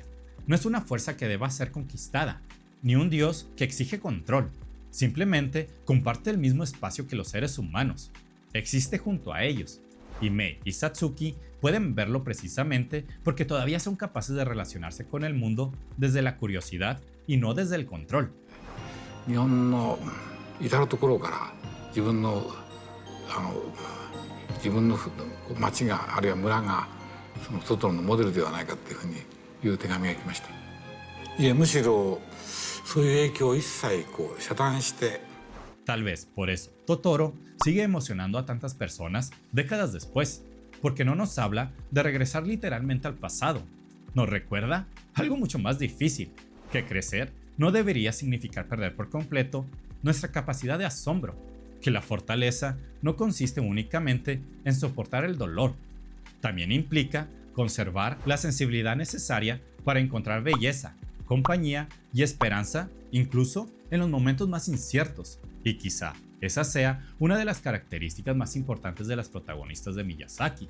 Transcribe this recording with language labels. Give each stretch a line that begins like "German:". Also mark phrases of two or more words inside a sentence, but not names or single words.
Spanish: No es una fuerza que deba ser conquistada, ni un dios que exige control. Simplemente comparte el mismo espacio que los seres humanos. Existe junto a ellos. Y Mei y Satsuki pueden verlo precisamente porque todavía son capaces de relacionarse con el mundo desde la curiosidad y no desde el control.
Japanese: 日本の至る所から自分の町があるいは村がそのトトロのモデルではないかっていうふうにいう手紙が来ました。いやむしろそういう影響を一切遮断して。
Spanish: Tal vez por eso Totoro sigue emocionando a tantas personas décadas después, porque no nos habla de regresar literalmente al pasado. Nos recuerda algo mucho más difícil, que crecer no debería significar perder por completo nuestra capacidad de asombro, que la fortaleza no consiste únicamente en soportar el dolor, también implica conservar la sensibilidad necesaria para encontrar belleza, compañía y esperanza incluso en los momentos más inciertos, y quizá esa sea una de las características más importantes de las protagonistas de Miyazaki.